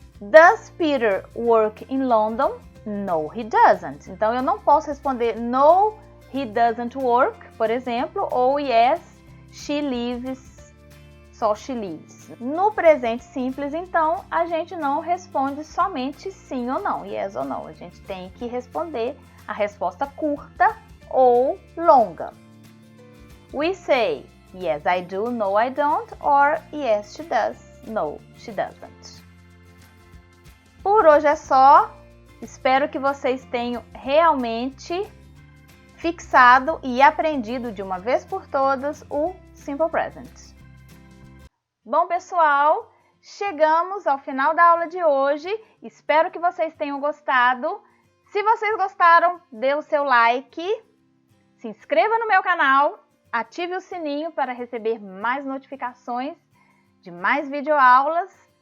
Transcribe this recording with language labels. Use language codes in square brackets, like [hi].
[en] Does Peter work in London? No, he doesn't. [pt] Então, eu não posso responder [en] no, he doesn't work, [pt] por exemplo, ou [en] yes, she lives, [pt] só [en] she lives. [pt] No presente simples, então, a gente não responde somente sim ou não, yes ou não. A gente tem que responder a resposta curta ou longa. [en] We say, yes, I do, no, I don't, or yes, she does, no, she doesn't. [pt] Por hoje é só. Espero que vocês tenham realmente fixado e aprendido de uma vez por todas o Simple Present. Bom, pessoal, chegamos ao final da aula de hoje. Espero que vocês tenham gostado. Se vocês gostaram, dê o seu like, se inscreva no meu canal, ative o sininho para receber mais notificações de mais videoaulas.